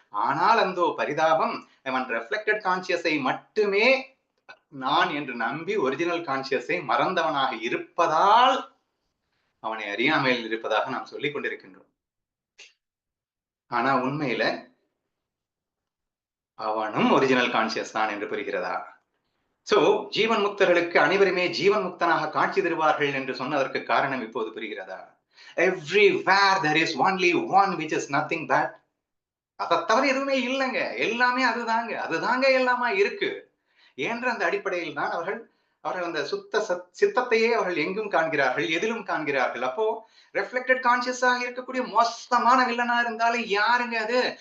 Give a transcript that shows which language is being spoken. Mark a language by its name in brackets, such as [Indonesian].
[Tamil] ஆனால் அந்த பரிதாபம், அவன் ரெஃப்ளெக்டட் கான்சியஸை மட்டுமே நான் என்று நம்பி ஒரிஜினல் கான்சியஸை மறந்தவனாக இருப்பதால் அவனை அறியாமையில் இருப்பதாக நாம் சொல்லிக் கொண்டிருக்கின்றோம். ஆனா உண்மையில அவனும் ஒரிஜினல் கான்சியஸ் தான் என்று புரிகிறதா? சோ ஜீவன் முக்தர்களுக்கு அனைவருமே ஜீவன் முக்தனாக காட்சி தருவார்கள் என்று சொன்னதற்கு காரணம் இப்போது புரிகிறதா? [English] Everywhere there is only one which is nothing but. [Tamil] அதை தவிர எதுவுமே இல்லைங்க, எல்லாமே அதுதாங்க எல்லாமா இருக்கு என்ற அந்த அடிப்படையில் தான் அவர்கள் அந்த சுத்த சித்தத்தையே அவர்கள் எங்கும் காண்கிறார்கள், எதிலும் காண்கிறார்கள். அப்போ ரெஃப்ளெக்டட் கான்சியஸாக இருக்கக்கூடிய மோசமான வில்லனா இருந்தாலும் யாருங்க அது?